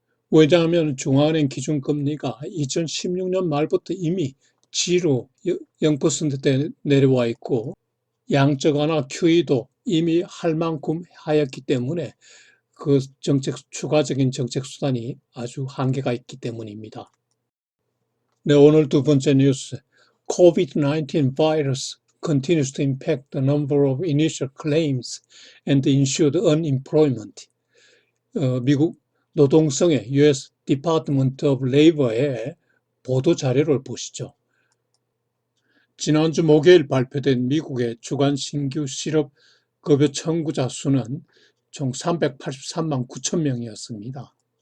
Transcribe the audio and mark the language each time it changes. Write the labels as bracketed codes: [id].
[ko] 왜냐하면 중앙은행 기준금리가 2016년 말부터 이미 G로 0%대 내려와 있고 양적 완화 QE도 이미 할 만큼 하였기 때문에 그 추가적인 정책 수단이 아주 한계가 있기 때문입니다. 네, 오늘 두 번째 뉴스. [en] COVID-19 virus continues to impact the number of initial claims and ensured unemployment. [ko] 미국 노동성의 US Department of Labor의 보도 자료를 보시죠. 지난주 목요일 발표된 미국의 주간 신규 실업 급여 청구자 수는 총 383만 9천 명이었습니다.